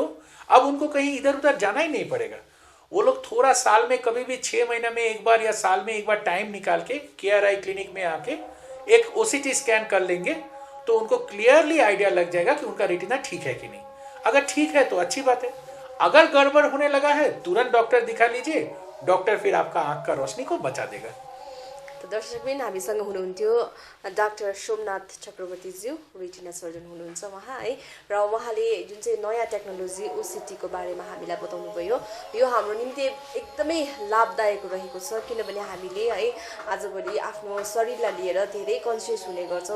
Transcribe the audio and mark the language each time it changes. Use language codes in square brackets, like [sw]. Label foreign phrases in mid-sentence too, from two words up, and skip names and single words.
[hi] अब उनको कहीं इधर उधर जाना ही नहीं पड़ेगा। वो लोग थोड़ा साल में कभी भी 6 महीने में एक बार या साल में एक बार टाइम निकाल के KRI क्लिनिक में आके एक [en] OCT scan [hi] कर लेंगे तो उनको [en] clearly idea [hi] लग जाएगा कि उनका रेटिना ठीक है कि नहीं। अगर ठीक है तो अच्छी बात है, अगर गड़बड़ होने लगा है तुरंत डॉक्टर दिखा लीजिए, डॉक्टर फिर आपका आंख का रोशनी को बचा देगा। [ne] तो दर्शकबिन हामीसँग हुनुहुन्थ्यो डाक्टर सोमनाथ चक्रवर्तीज्यू, रेटिना सर्जन हुनुहुन्छ उहाँ है, र उहाँले जुन चाहिँ नयाँ टेक्नोलोजी OCT को बारेमा हामीलाई बताउनु भयो। यो हाम्रो निम्ति एकदमै लाभदायक रहेको छ, किनभने हामीले है आजभोलि आफ्नो शरीरलाई लिएर धेरै कन्सियस हुने गर्छौँ।